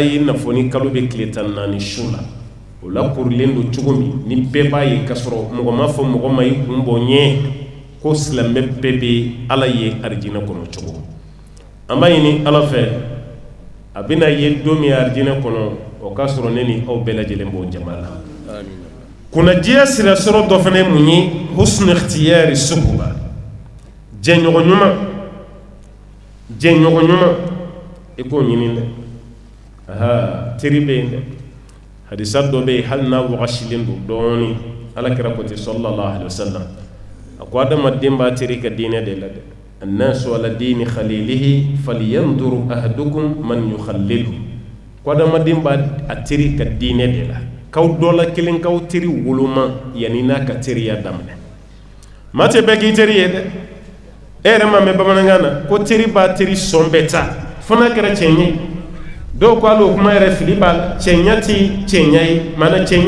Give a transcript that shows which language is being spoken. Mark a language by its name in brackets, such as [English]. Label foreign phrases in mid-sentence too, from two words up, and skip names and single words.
[Bambara] ye n'a fɔ ni kalo bɛ tile 14 su la o la korilen don cogo min ni bɛɛ b'a ye k'a sɔrɔ mɔgɔ ma fɔ mɔgɔ ma i kun bɔ ɲɛ ko silamɛ bɛɛ bɛ ala ye arijinɛ kɔnɔ cogo an b'a ɲini ala fɛ a bɛna ye don min arijinɛ kɔnɔ o k'a sɔrɔ ne ni aw bɛɛ lajɛlen b'o jama la kunnadiya sira sɔrɔ dɔ fana ye mun ye [Arabic] حسن اختيار الصحبة [Bambara] jɛɲɔgɔn ɲuman i k'o ɲini dɛ teri bɛ yen dɛ hadisa dɔ bɛ yen hali n'a wagasilen don dɔɔnin ala kɛra ko ten [Arabic] صلى الله عليه وسلم [Bambara] a ko adamaden b'a teri ka diinɛ de la dɛ [Arabic] الناس على دين خليله فلينظر أحدكم من يخالل [Bambara] ko adamaden b'a teri ka diinɛ de la k'aw dɔ la kelen k'aw teri woloma yanni n'a ka teriya daminɛ maa tɛ bɛɛ k'i teri ye dɛ e yɛrɛ ma mɛn bamanankan na ko teri b'a teri sɔn bɛɛ ta fo n'a kɛra cɛ ɲɛ dɔw ko ale o kuma yɛrɛ fili b'a la cɛɲa tɛ cɛɲa ye maana cɛɲa